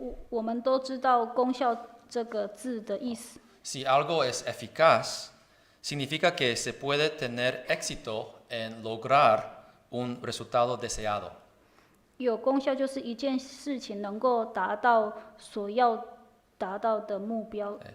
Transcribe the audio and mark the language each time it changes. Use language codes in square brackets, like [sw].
[zh] 我们都知道功效这个字的意思。 [es] Si algo es eficaz, significa que se puede tener éxito en lograr un resultado deseado. [zh] 有功效就是一件事情能够达到所要达到的目标。